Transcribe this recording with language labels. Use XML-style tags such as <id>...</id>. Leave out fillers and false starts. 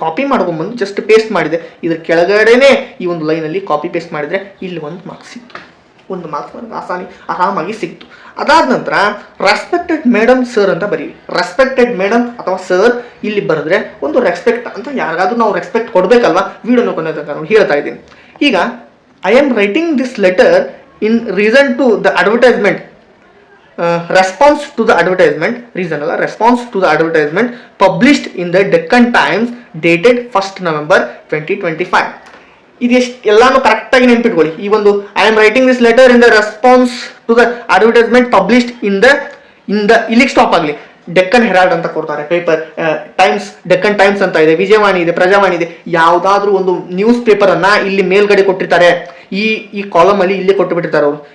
<kn>Copy ಮಾಡ್ಕೊಂಡು ಬಂದು just paste ಮಾಡಿದೆ. ಇದ್ರ ಕೆಳಗಡೆನೆ ಈ ಒಂದು ಲೈನ್ ಅಲ್ಲಿ ಕಾಪಿ ಪೇಸ್ಟ್ ಮಾಡಿದ್ರೆ ಇಲ್ಲಿ 1 ಮಾರ್ಕ್ಸ್ ಸಿಕ್ತು. ಒಂದು ಮಾರ್ಕ್ಸ್ ನನಗೆ ಆರಾಮಾಗಿ ಸಿಕ್ತು. ಅದಾದ ನಂತರ ರೆಸ್ಪೆಕ್ಟೆಡ್ ಮೇಡಮ್ ಸರ್ ಅಂತ ಬರೀವಿ. ರೆಸ್ಪೆಕ್ಟೆಡ್ ಮೇಡಮ್ ಅಥವಾ ಸರ್ ಇಲ್ಲಿ ಬರೆದ್ರೆ ಒಂದು ರೆಸ್ಪೆಕ್ಟ್ ಅಂತ ಯಾರಿಗಾದ್ರೂ ನಾವು ರೆಸ್ಪೆಕ್ಟ್ ಕೊಡಬೇಕಲ್ವಾ, ವಿಡಿಯೋನ ಕೊನೆತನಕ ಹೇಳ್ತಾ ಇದ್ದೀನಿ.</kn> <en>ಈಗ I am writing this letter in reason to the advertisement, response to the advertisement, reason ಅಲ್ಲ, response to the advertisement published in the Deccan Times dated 1st November 2025.</en> <kn>ಇದೆಷ್ಟು ಎಲ್ಲಾನು ಕರೆಕ್ಟಾಗಿ ನೆನ್ಪಿಟ್ಕೊಳ್ಳಿ. ಈ ಒಂದು</kn> <en>I am writing this letter in the</en> <kn>response to the advertisement published in the ಇಲ್ಲಿಗೆ stop ಆಗಲಿ. Deccan Herald ಅಂತ ಕೊಡ್ತಾರೆ ಪೇಪರ್, ಟೈಮ್ಸ್, ಡೆಕ್ಕನ್ ಟೈಮ್ಸ್ ಅಂತ ಇದೆ, ವಿಜಯವಾಣಿ ಇದೆ, ಪ್ರಜಾವಾಣಿ ಇದೆ. ಯಾವುದಾದ್ರೂ ಒಂದು ನ್ಯೂಸ್ ಪೇಪರ್ ಅನ್ನ ಇಲ್ಲಿ ಮೇಲ್ಗಡೆ ಕೊಟ್ಟಿರ್ತಾರೆ, ಈ ಕಾಲಮ್ ಅಲ್ಲಿ ಇಲ್ಲಿ ಕೊಟ್ಟು ಬಿಟ್ಟಿರ್ತಾರೆ ಅವರು.</kn>